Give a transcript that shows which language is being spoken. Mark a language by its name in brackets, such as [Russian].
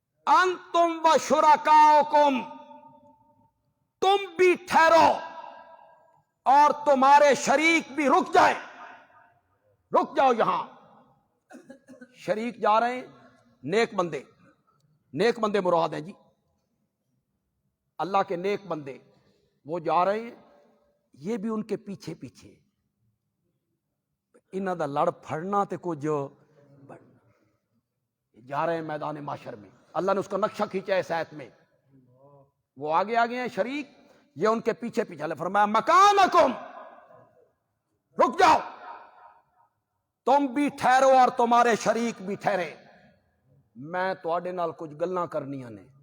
[Arabic] انتم و شرکاؤکم، [Urdu] تم بھی ٹھہرو اور تمہارے شریک بھی رک جائیں. رک جاؤ یہاں. شریک جا رہے ہیں نیک بندے، نیک بندے مراد ہیں جی، اللہ کے نیک بندے وہ جا رہے ہیں، یہ بھی ان کے پیچھے پیچھے. [Punjabi] انہاں دا لڑ پھڑنا تے [Urdu] کچھ جا رہے ہیں میدان معاشر میں. اللہ نے اس کا نقشہ کھینچا ہے اس آیت میں. وہ آگے آگے ہیں شریک، یہ ان کے پیچھے پیچھے. اللہ فرمایا مکانکم، رک جاؤ، تم بھی ٹھہرو اور تمہارے شریک بھی ٹھہرے. [Punjabi] میں تواڈے نال کچھ گلاں کرنیاں نے.